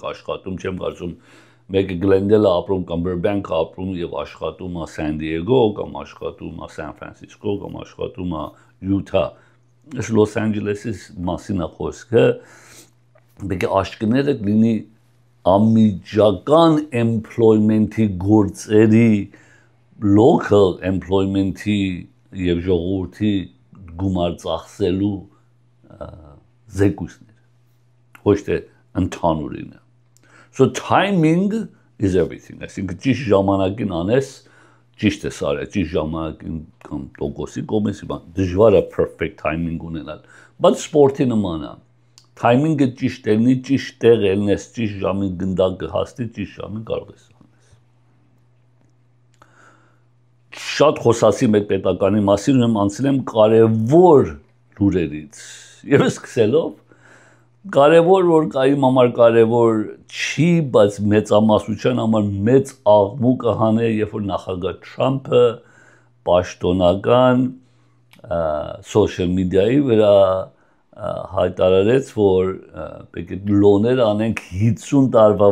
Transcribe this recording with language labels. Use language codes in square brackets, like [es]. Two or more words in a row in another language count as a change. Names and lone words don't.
[hy] աշխատում չեմ կարծում, մեկը Գլենդելը ապրում կամ Բերբենքը ապրում և աշխատում է Սան Դիեգո կամ աշխատում է Սան Ֆրանցիսկո կամ աշխատում է Յութա, այս Լոս Անջելեսի մասին է խոսքը, Պետք է աշկները լինի ամիջական employment-ի գործերի, local employment-ի և ժողովրդի գումար ծախսելու զեկույցներ, ոչ թե ընդհանուրինը։ [en] So timing is everything, [hy] այսինքն ճիշտ ժամանակին անես, ճիշտ ես արել, ճիշտ ժամանակին կամ տոկոսի կողմից, դժվար է [en] perfect timing [hy] ունենալ, բայց սպորտի նման է։ Timing-ը ճիշտ ելնի, ճիշտ տեղ ելնես, ճիշտ ժամին գնդակը հասնի, ճիշտ ժամին կարող ես անես։ Շատ խոսացի մեր պետականի մասին, եմ անցել եմ կարևոր լուրերից, և սկսելով, կարևոր, որ իմ համար կարևոր չի, բայց մեծամասնության համար մեծ աղմուկ հանե, երբ որ նախագահ Թրամփը պաշտոնական [en] social media- [hy] ի վրա հայտարարեց, որ պետք է լոներ անենք 50 տարվա